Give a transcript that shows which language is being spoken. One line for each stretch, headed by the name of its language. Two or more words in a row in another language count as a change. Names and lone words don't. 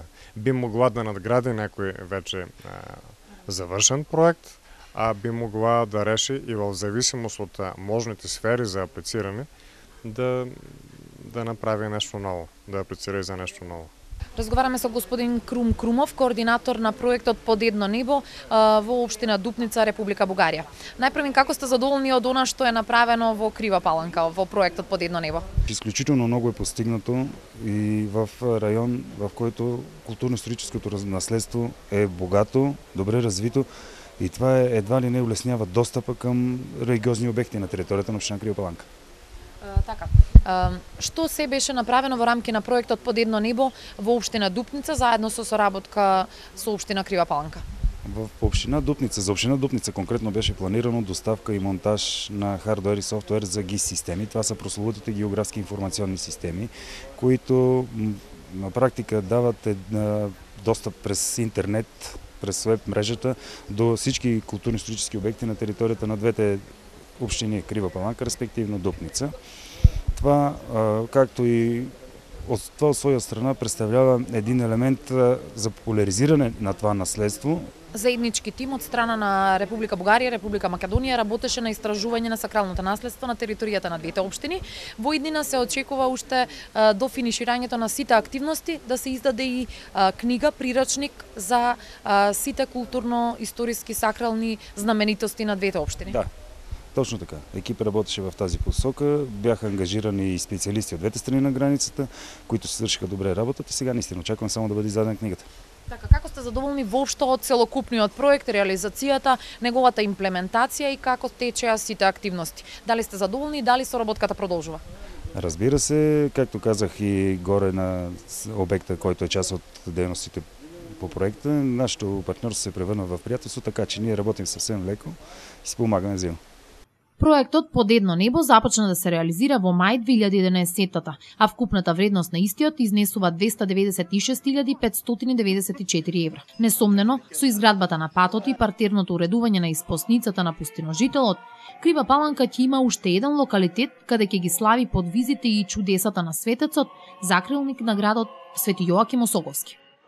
Macedonian: Би могла да надгради некој вече завршен проект, а би могла да реши и в зависимост от можните сфери за аплициране да направи нещо ново, да аплицира и за нещо ново. Разговараме со господин Крум Крумов, координатор на проектот Под едно небо во општина Дупница, Република Бугарија. Најпрво, како сте задоволни од она што е направено во Крива Паланка во проектот Под едно небо?
Bulgarian: Изключително много е постигнато и в район, в който културно-историческото наследство е богато, добре развито и това едва ли не улеснява достъпа към религиозни обекти на територията на општина Крива Паланка.
Macedonian: Така. Што се беше направено во рамки на проектот Под едно небо во општина Дупница заедно со соработка со општина Крива Паланка?
Bulgarian: В община Дупница, за община Дупница конкретно беше планирано доставка и монтаж на хардуер и софтуер за ГИС системи. Това са прословутите географски информационни системи, които на практика дават достъп през интернет, през веб мрежата до всички културно-исторически обекти на територията на двете общини Крива Паланка, респективно Дупница. Това, както и от своя страна, представлява един елемент за популяризиране на това наследство.
Macedonian: Заеднички тим од страна на Република Бугарија и Република Македонија работеше на истражување на сакралното наследство на територијата на двете општини. Во иднина се очекува уште до финиширањето на сите активности да се издаде и книга, прирачник за сите културно-историски сакрални знаменитости на двете општини. Да.
Bulgarian: Точно така. Екип работеше в тази посока, бяха ангажирани и специалисти от двете страни на границата, които се свършиха добре работата и сега наистина очаквам само да бъде издадена книгата.
Macedonian: Така, како сте задоволни воопшто од целокупниот проект, реализацијата, неговата имплементација и како течеа сите активности? Дали сте задоволни и дали соработката продолжува?
Bulgarian: Разбира се, както казах и горе на обекта, който е част от дейностите по проекта, нашето партньорство се превърна в приятелство, така че ние работим съвсем леко и си помагаме взаимно.
Macedonian: Проектот Под едно небо започна да се реализира во мај 2011-та, а вкупната вредност на истиот изнесува 296.594 евра. Несомнено, со изградбата на патот и партерното уредување на испосницата на пустиножителот, Крива Паланка ќе има уште еден локалитет каде ќе ги слави подвизите и чудесата на светецот, закрилник на градот Свети Јоаким Осоговски.